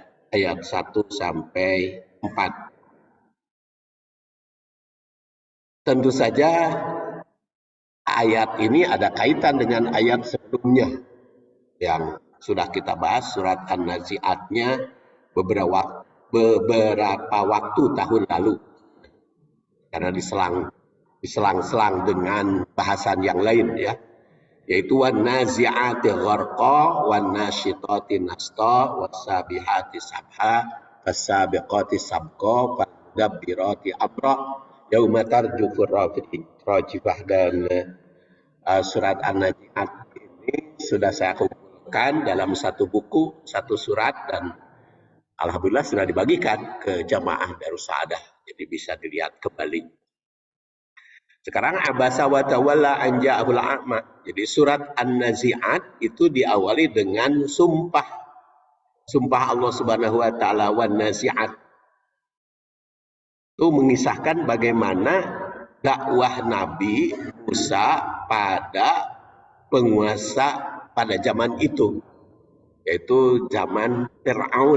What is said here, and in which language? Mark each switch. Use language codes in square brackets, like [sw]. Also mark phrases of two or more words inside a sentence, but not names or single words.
[id] Ayat 1 sampai 4. Tentu saja ayat ini ada kaitan dengan ayat sebelumnya yang sudah kita bahas, surat An-Nazi'atnya beberapa waktu tahun lalu, karena diselang-selang dengan bahasan yang lain ya, yaitu [ar] والنازعات غرقا والناشطات نشطا والسابحات سبحا فالسابقات سبقا فالمدبرات أمرا يوم ترجف الراجفة. [id] Dan surat An-Nazi'at ini sudah saya kumpulkan dalam satu buku, satu surat, dan alhamdulillah sudah dibagikan ke jamaah Darus Sa'adah, jadi bisa dilihat kembali. Sekarang [ar] عبس وتولى أن جاءه الأعمى. [id] Jadi surat An-Nazi'at itu diawali dengan sumpah. Sumpah Allah [ar] سبحانه وتعالى, والنازعات. [id] Itu mengisahkan bagaimana dakwah Nabi Musa pada penguasa pada zaman itu, yaitu zaman Fir'aun.